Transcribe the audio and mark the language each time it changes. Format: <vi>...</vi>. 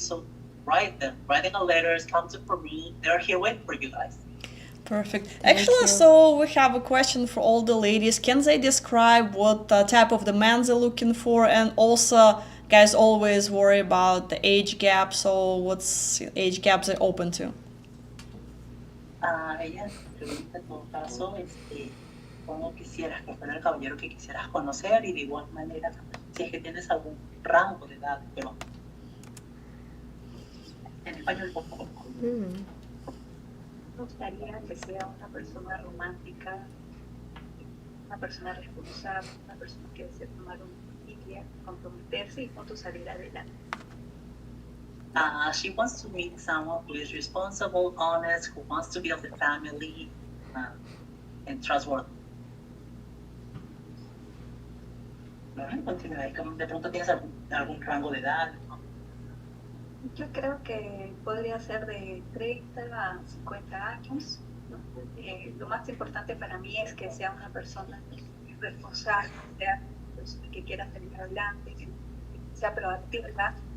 <en>So write them a letters, come to Peru. They're here waiting for you guys. Perfect. Actually, so we have a question for all the ladies. Can they describe what type of the men they're looking for, and also guys always worry about the age gap. So what's age gaps are open to?</en> <es>Ella pregunta en todo caso, ¿cómo quisieras que fuera el caballero que quisieras conocer? Y de igual manera, si es que tienes algún rango de edad, pero en español por favor. Me gustaría que sea una persona romántica, una persona responsable, una persona que desea tomar una familia, comprometerse y juntos salir adelante.</es> <en>She wants to meet someone who is responsible, honest, who wants to build a family, and trustworthy.</en> <es>Continúa. De pronto tienes algún rango de edad, ¿no? Yo creo que podría ser de 30 a 50 años. ¿No? Lo más importante para mí es que sea una persona responsable, sea una persona que quiera salir adelante, que sea proactiva.</es>